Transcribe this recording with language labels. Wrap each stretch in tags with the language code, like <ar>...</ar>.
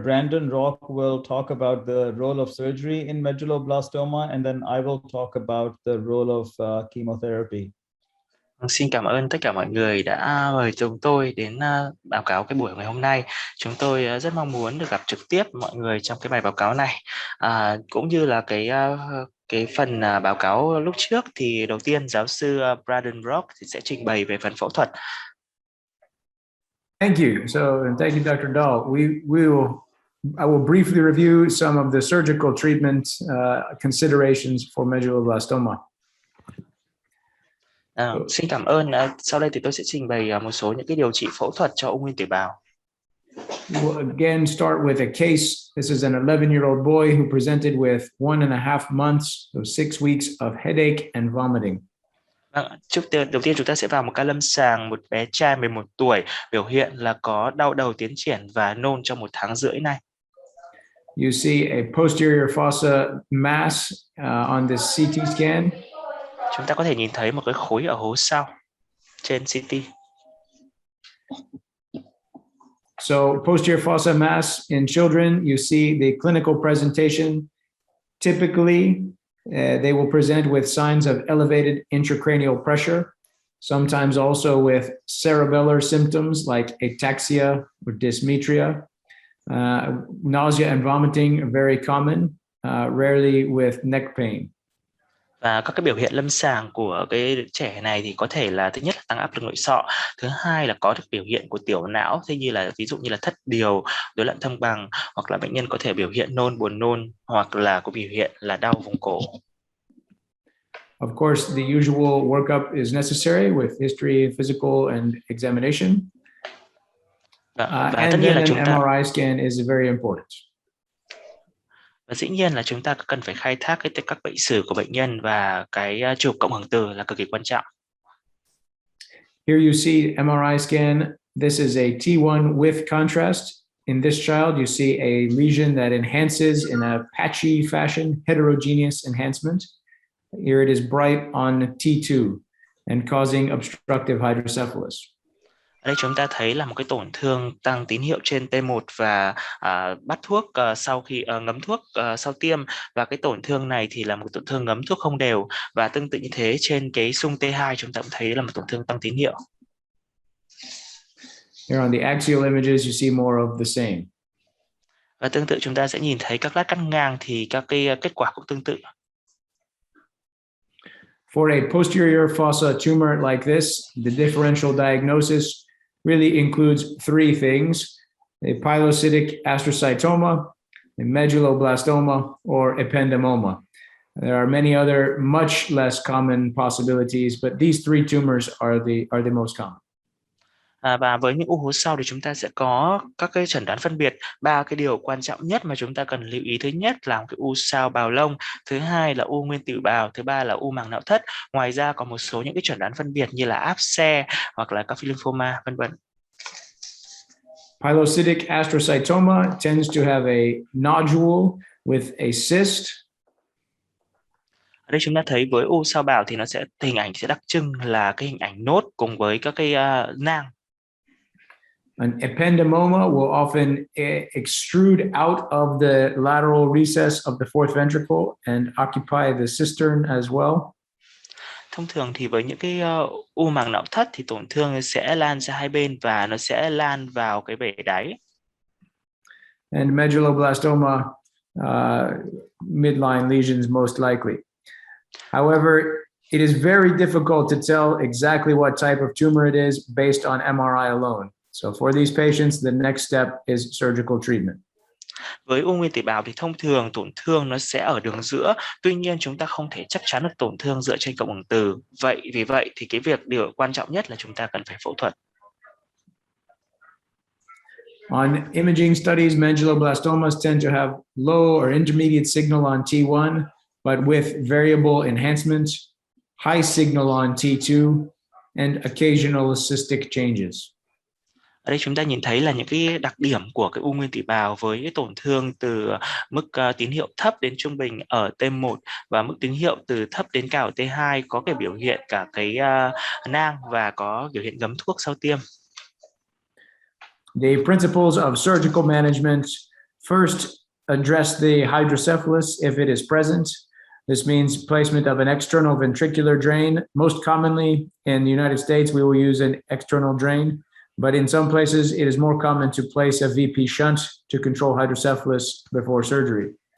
<en>Brandon Rock will talk about the role of surgery in medulloblastoma, and then I will talk about the role of chemotherapy.</en> <vi>Xin cảm ơn tất cả mọi người đã mời chúng tôi đến báo cáo cái buổi ngày hôm nay. Chúng tôi rất mong muốn được gặp trực tiếp mọi người trong cái bài báo cáo này, cũng như là cái phần báo cáo lúc trước. Thì đầu tiên giáo sư Brandon Rock thì sẽ trình bày về phần phẫu thuật.</vi> <en>Thank you. So, and thank you, Dr. Dahl. I will briefly review some of the surgical treatment considerations for medulloblastoma.</en> <vi>Xin cảm ơn. Sau đây thì tôi sẽ trình bày một số những cái điều trị phẫu thuật cho ung nguyên tử bào.</vi> <en>We'll again start with a case. This is an 11-year-old boy who presented with 1.5 months, so 6 weeks of headache and vomiting.</en> <vi>Đầu tiên chúng ta sẽ vào một ca lâm sàng, một bé trai 11 tuổi, biểu hiện là có đau đầu tiến triển và nôn trong 1 tháng rưỡi này.</vi> <en>You see a posterior fossa mass on this CT scan.</en> <vi>Chúng ta có thể nhìn thấy một cái khối ở hố sau trên CT.</vi> <en>So posterior fossa mass in children, you see the clinical presentation. Typically, they will present with signs of elevated intracranial pressure, sometimes also with cerebellar symptoms like ataxia or dysmetria. Nausea and vomiting are very common, rarely with neck pain.</en> <vi>Và các cái biểu hiện lâm sàng của cái trẻ này thì có thể là thứ nhất là tăng áp lực nội sọ, thứ hai là có được biểu hiện của tiểu não, thế như là ví dụ như là thất điều, rối loạn thăng bằng, hoặc là bệnh nhân có thể biểu hiện nôn, buồn nôn, hoặc là có biểu hiện là đau vùng cổ.</vi> <en>Of course, the usual workup is necessary with history, physical, and examination. And then an MRI scan is very important.</en> <vi>Và dĩ nhiên là chúng ta cần phải khai thác các bệnh sử của bệnh nhân, và cái chụp cộng hưởng từ là cực kỳ quan trọng.</vi> <en>Here you see MRI scan. This is a T1 with contrast. In this child, you see a lesion that enhances in a patchy fashion, heterogeneous enhancement. Here it is bright on T2 and causing obstructive hydrocephalus.</en> <vi>Ở đây chúng ta thấy là một cái tổn thương tăng tín hiệu trên T1 và bắt thuốc sau khi ngấm thuốc sau tiêm, và cái tổn thương này thì là một tổn thương ngấm thuốc không đều, và tương tự như thế trên cái xung T2 chúng ta cũng thấy là một tổn thương tăng tín hiệu.</vi> <en>Here on the axial images you see more of the same.</en> <vi>Và tương tự chúng ta sẽ nhìn thấy các lát cắt ngang thì các cái kết quả cũng tương tự.</vi> <en>For a posterior fossa tumor like this, the differential diagnosis really includes 3 things: a pilocytic astrocytoma, a medulloblastoma, or ependymoma. There are many other much less common possibilities, but these 3 tumors are the most common.</en> <vi>Và với những u hố sau thì chúng ta sẽ có các cái chẩn đoán phân biệt. 3 cái điều quan trọng nhất mà chúng ta cần lưu ý: thứ nhất là một cái u sao bào lông, thứ hai là u nguyên tử bào, thứ ba là u màng não thất. Ngoài ra có một số những cái chẩn đoán phân biệt như là áp xe hoặc là các lymphoma, vân vân.</vi> <en>Pilocytic astrocytoma tends to have a nodule with a cyst.</en> <vi>Ở đây chúng ta thấy với u sao bào thì nó sẽ hình ảnh sẽ đặc trưng là cái hình ảnh nốt cùng với các cái nang.</vi> <en>An ependymoma will often extrude out of the lateral recess of the fourth ventricle and occupy the cistern as well.</en> <vi>Thông thường thì với những cái u màng não thất thì tổn thương sẽ lan ra hai bên và nó sẽ lan vào cái bể đáy.</vi> <en>And medulloblastoma, midline lesions most likely. However, it is very difficult to tell exactly what type of tumor it is based on MRI alone. So for these patients, the next step is surgical treatment.</en> <vi>Với u nguyên tử bào thì thông thường tổn thương nó sẽ ở đường giữa, tuy nhiên chúng ta không thể chắc chắn được tổn thương dựa trên cộng hưởng từ. Vì vậy thì cái điều quan trọng nhất là chúng ta cần phải phẫu thuật.</vi> <en>On imaging studies, medulloblastomas tend to have low or intermediate signal on T1, but with variable enhancement, high signal on T2, and occasional cystic changes.</en> <vi>Ở đây chúng ta nhìn thấy là những cái đặc điểm của cái u nguyên tử bào với cái tổn thương từ mức tín hiệu thấp đến trung bình ở T1 và mức tín hiệu từ thấp đến cao ở T2, có cái biểu hiện cả cái nang và có biểu hiện ngấm thuốc sau tiêm.</vi> <en>The principles of surgical management: first, address the hydrocephalus if it is present. This means placement of an external ventricular drain. Most commonly in the United States, we will use an external drain, but in some places it is more common to place a VP shunt to control hydrocephalus before surgery.</en>